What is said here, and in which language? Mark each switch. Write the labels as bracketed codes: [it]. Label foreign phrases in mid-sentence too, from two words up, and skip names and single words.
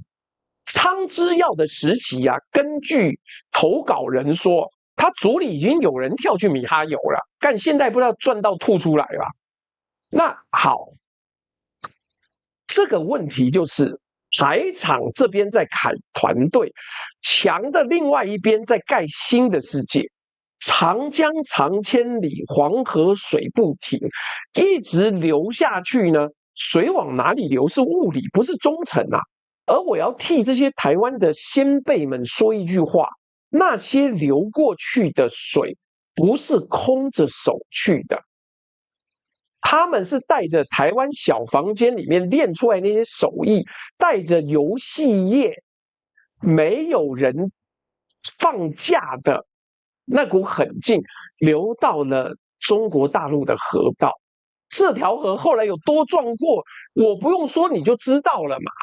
[zh] 蒼之耀的時期啊，根據投稿人說，他組裡已經有人跳去米哈游了，但現在不知道賺到吐出來了。那好，這個問題就是台廠這邊在砍團隊，牆的另外一邊在蓋新的世界。長江長千里，黃河水不停，一直流下去呢，水往哪裡流是物理，不是忠誠啊。而我要替這些台灣的先輩們說一句話：那些流過去的水不是空着手去的，他們是帶着台灣小房間裡面練出來那些手藝，帶着遊戲業沒有人放假的那股狠勁，流到了中國大陸的河道。這條河後來有多壯闊，我不用說你就知道了嘛。